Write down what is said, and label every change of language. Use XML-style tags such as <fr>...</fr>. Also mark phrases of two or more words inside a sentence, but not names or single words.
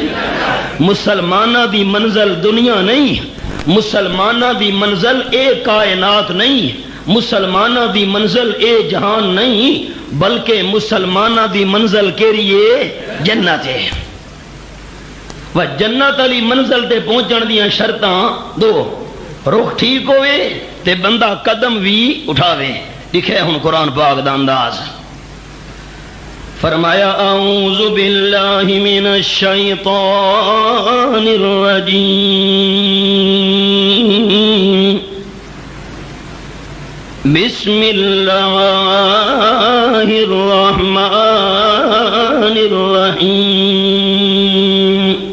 <pa>مسلماناں دی منزل دنیا نہیں مسلماناں دی منزل اے کائنات نہیں مسلماناں دی منزل اے جہان نہیں بلکہ مسلماناں دی منزل کیڑی ہے؟ جنت ہے. وہ جنت والی منزل تے پہنچن دیاں شرطاں 2 رخ ٹھیک ہوئے تے بندہ قدم بھی اٹھاوے. لکھے ہن قرآن پاک دا انداز فرمایا</pa> <ar>اعوذ باللہ من الشیطان الرجیم بسم اللہ الرحمن الرحیم</ar>